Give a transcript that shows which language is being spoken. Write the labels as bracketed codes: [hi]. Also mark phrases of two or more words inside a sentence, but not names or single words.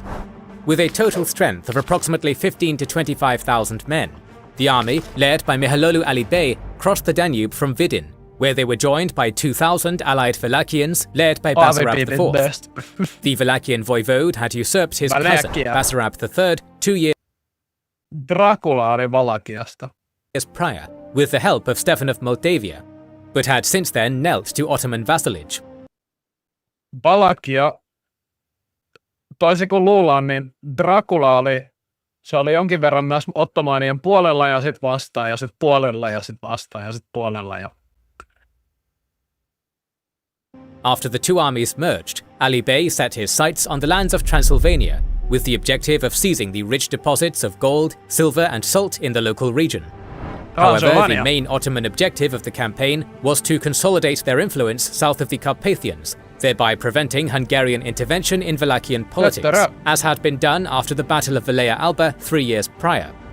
[en] With a total strength of approximately 15 to 25,000 men, the army, led by Mihalolu Ali Bey, crossed the Danube from Vidin, where they were joined by 2,000 allied Wallachians led by Basarab IV. The Wallachian voivode had usurped his cousin, Basarab III, 2 years [fi] Dracula oli Valakiasta. [en] prior, with the help of Stefan of Moldavia, but had since then knelt to Ottoman vassalage. [fi] Valakia, toisin kuin luullaan, niin Dracula se oli jonkin verran myös Ottomaanien puolella ja sitten vastaan ja sitten puolella ja sitten vastaan ja sitten puolella. [en] After the two armies merged, Ali Bey set his sights on the lands of Transylvania, with the objective of seizing the rich deposits of gold, silver and salt in the local region. However, the main Ottoman objective of the campaign was to consolidate their influence south of the Carpathians, thereby preventing Hungarian intervention in Wallachian politics, as had been done after the Battle of Valea Alba 3 years prior.